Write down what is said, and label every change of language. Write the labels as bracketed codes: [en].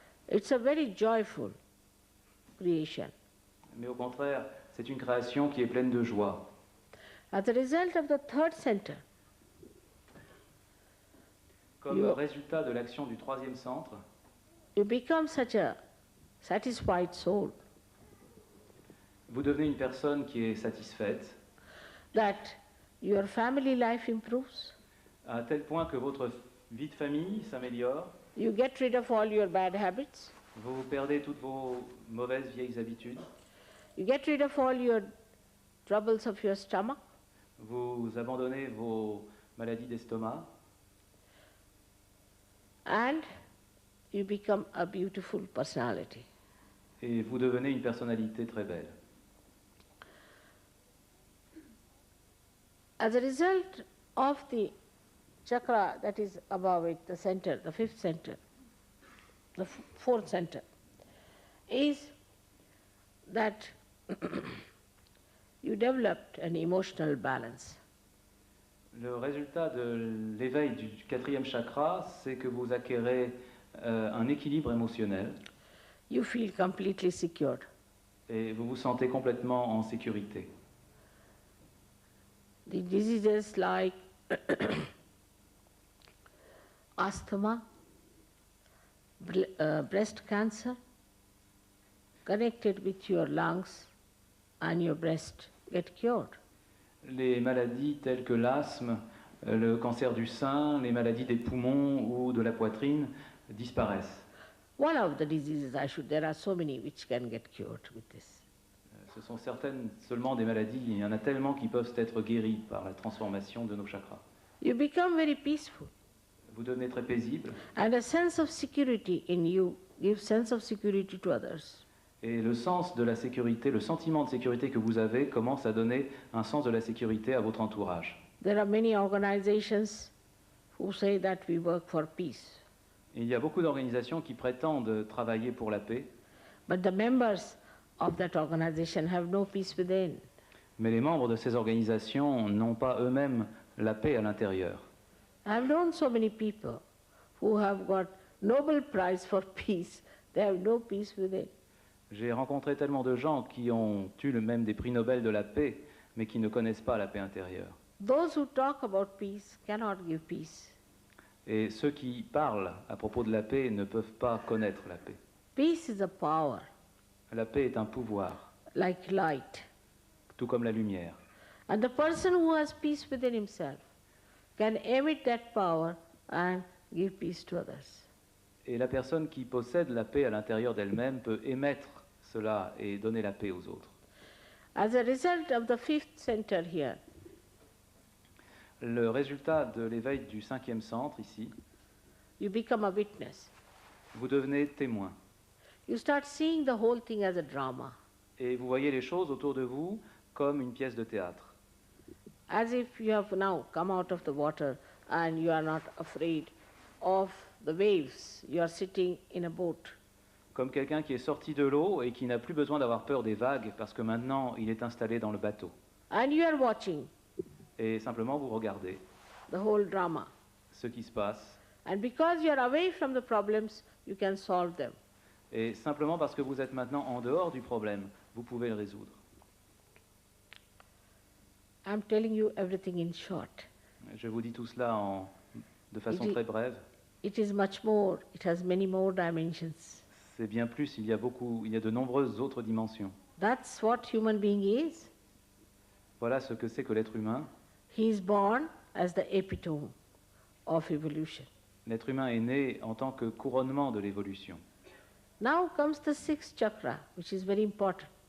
[en] It's a very joyful creation. [fr] Mais au contraire, c'est une création qui est pleine de joie. [en] As a result of the third center, [fr] Comme résultat de l'action du troisième centre, [en] you become such a satisfied soul [fr] vous devenez une personne qui est satisfaite, [en] that your family life improves. [fr] à tel point que votre vie de famille s'améliore, [en] You get rid of all your bad habits. [fr] vous perdez toutes vos mauvaises vieilles habitudes, [en] You get rid of all your troubles of your stomach. [fr] vous abandonnez vos maladies d'estomac, [en] And you become a beautiful personality. [fr] et vous devenez une personnalité très belle. [en] As a result of the chakra that is above it, the center, the fifth center, the fourth center, is that you developed an emotional balance. [fr] Le résultat de l'éveil du quatrième chakra, c'est que vous acquérez un équilibre émotionnel [en] You feel completely secured. [fr] et vous vous sentez complètement en sécurité. [en] The diseases like asthma, breast cancer, connected with your lungs and your breast, get cured. [fr] Les maladies telles que l'asthme, le cancer du sein, les maladies des poumons ou de la poitrine disparaissent. [en] One of the diseases, there are so many which can get cured with this. [fr] Ce sont certaines seulement des maladies, il y en a tellement qui peuvent être guéries par la transformation de nos chakras. [en] You become very peaceful, [fr] Vous devenez très paisible [en] and a sense of security in you gives sense of security to others. [fr] et le sens de la sécurité, le sentiment de sécurité que vous avez commence à donner un sens de la sécurité à votre entourage. [en] There are many organizations who say that we work for peace, [fr] Et il y a beaucoup d'organisations qui prétendent travailler pour la paix, [en] but the members of that organization have no peace within. [fr] mais les membres de ces organisations n'ont pas eux-mêmes la paix à l'intérieur. [en] I've known so many people who have got Nobel Prize for peace. They have no peace within. [fr] J'ai rencontré tellement de gens qui ont eu le même des prix Nobel de la paix, mais qui ne connaissent pas la paix intérieure. [en] Those who talk about peace cannot give peace. [fr] Et ceux qui parlent à propos de la paix ne peuvent pas connaître la paix. [en] Peace is a power, [fr] La paix est un pouvoir, [en] like light. [fr] tout comme la lumière. [en] And the person who has peace within himself can emit that power and give peace to others. [fr] Et la personne qui possède la paix à l'intérieur d'elle-même peut émettre cela et donner la paix aux autres. [en] As a result of the fifth center here, [fr] Le résultat de l'éveil du cinquième centre, ici, [en] you become a witness. [fr] vous devenez témoin. [en] You start seeing the whole thing as a drama, [fr] Et vous voyez les choses autour de vous comme une pièce de théâtre. [en] as if you have now come out of the water and you are not afraid of the waves. You are sitting in a boat. [fr] Comme quelqu'un qui est sorti de l'eau et qui n'a plus besoin d'avoir peur des vagues parce que maintenant il est installé dans le bateau. [en] And you are watching [fr] Et simplement vous regardez [en] the whole drama. [fr] ce qui se passe. [en] And because you are away from the problems, you can solve them. [fr] Et simplement parce que vous êtes maintenant en dehors du problème, vous pouvez le résoudre. [en] I'm telling you everything in short. [fr] Je vous dis tout cela de façon très brève. [en] It is much more. It has many more dimensions. [fr] C'est bien plus, il y a de nombreuses autres dimensions. [en] That's what human being is. [fr] Voilà ce que c'est que l'être humain. [en] He is born as the epitome of evolution. [fr] L'être humain est né en tant que couronnement de l'évolution. [en] Now comes the sixth chakra, which is very important.